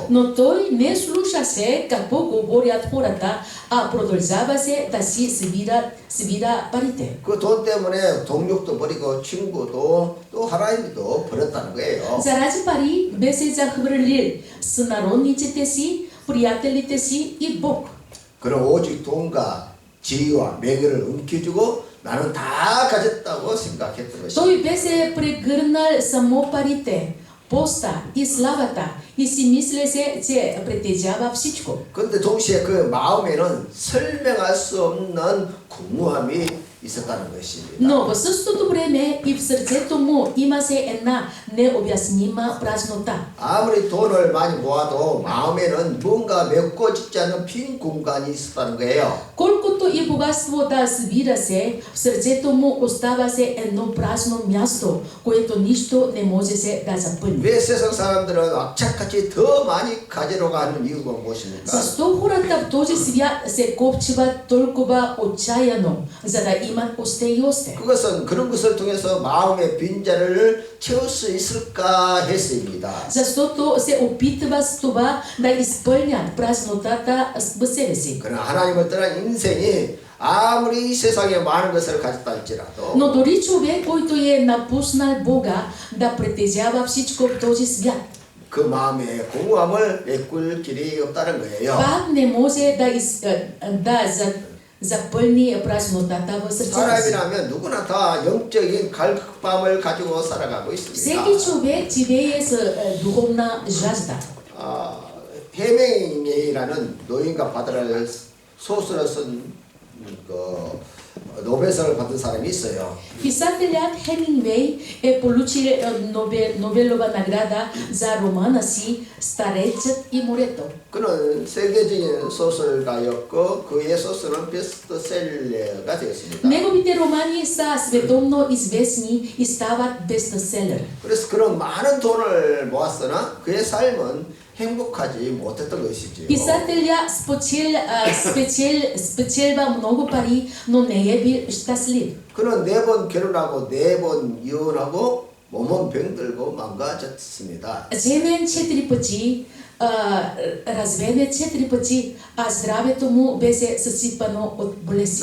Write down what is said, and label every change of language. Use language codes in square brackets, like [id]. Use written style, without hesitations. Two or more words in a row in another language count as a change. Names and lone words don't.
[bg] Но той не слушаше какво говорят хората, а продължаваше да си събира парите. [ko] 그 돈 때문에 동력도 버리고 친구도 또 하나님도 버렸다는 거예요. [bg] Заради пари беше захвърлил сънародниците си, приятелите си и Бог. [ko] 그럼 오직 돈과 지위와 명예를 움켜쥐고 나는 다 가졌다고 생각했던 것이죠. [bg] Той беше прегърнал само парите, поста и славата и си мислеше, че притежава всичко. [ko] 그런데 동시에 그 마음에는 설명할 수 없는 공허함이 있었다는 것입니다. [bg] Но в същото време и в сърцето му имаше една необяснима празнота. [ko] 아무리 돈을 많이 모아도 마음에는 뭔가 메꿔지지 않는 빈 공간이 있었다는 거예요. [bg] Колкото и богатство да събира се, в сърцето му оставаше едно празно място, което нищо не можеше да запълни. [ko] 왜 세상 사람들은 악착같이 더 많이 가지려고 하는 이유가 무엇입니까? [bg] Защо хората в този свят се копчиват толкова отчаяно, за да имат още и още? [ko] 그것은 그런 것을 통해서 마음의 빈자를 채울 수 있을까 해서입니다. [bg] Защото се опитва с това да изпълнят празнотата в себе си. [ko] 그러나 하나님을 떠난 인생이 아무리 세상에 많은 것을 가졌다 할지라도 [bg] Но дори човек, който е напуснал Бога, да притежава всичко в този свят, [ko] 그 마음의 공허함을 메꿀 길이 없다는 거예요. [bg] пак не може да запълни празнотата в сърцето си. [ko] 사람이라면 누구나 다 영적인 갈급함을 가지고 살아가고 있습니다. [bg] Всеки човек живее с духовна жажда. [ko] 해맹이라는 노인과 바다를 소설을 쓴 노벨상을 받은 사람이 있어요. [bg] Писателят Хемингвей получил Нобелова награда за романа си Старецът и морето. [ko] 그는 세계적인 소설가였고 그의 소설은 베스트셀러가 되었습니다. [bg] Неговите романи са световно известни и стават бестселер. [ko] 그래서 그는 많은 돈을 모았으나 그의 삶은 행복하지 못했던 것이지요. [bg] Писателя спечелва много пари, но не е бил щастлив. [ko] 그는 4번 결혼하고 4번 이혼하고 몸은 병들고 망가졌습니다. [bg] Женен 4 пъти, разведен 4 пъти, а здравето му беше съсипано от болести.